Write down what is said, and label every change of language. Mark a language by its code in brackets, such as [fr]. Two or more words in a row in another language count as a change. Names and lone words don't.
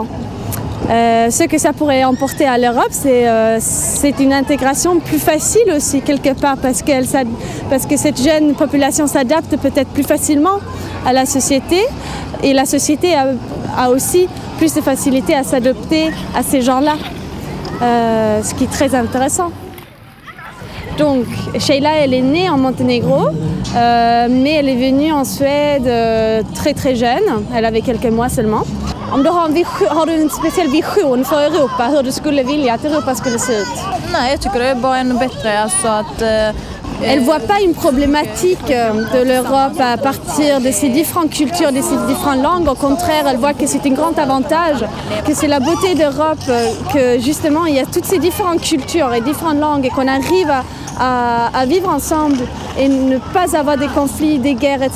[fr] Ce que ça pourrait emporter à l'Europe, c'est une intégration plus facile aussi quelque part parce que cette jeune population s'adapte peut-être plus facilement à la société et la société a aussi plus de facilité à s'adapter à ces gens-là, ce qui est très intéressant. Donc, Sheila, elle est née en Monténégro, mais elle est venue en Suède très très jeune, elle avait quelques mois seulement. [sv] Har du en speciell vision för Europa, hur du skulle vilja att Europa skulle se ut? Nej, jag tycker det är bara ännu bättre att [fr] Elle ne voit pas une problématique de l'Europe à partir de ces différentes cultures, de ces différentes langues. Au contraire, elle voit que c'est un grand avantage, que c'est la beauté d'Europe, que justement il y a toutes ces différentes cultures et différentes langues et qu'on arrive à vivre ensemble et ne pas avoir des conflits, des guerres, etc.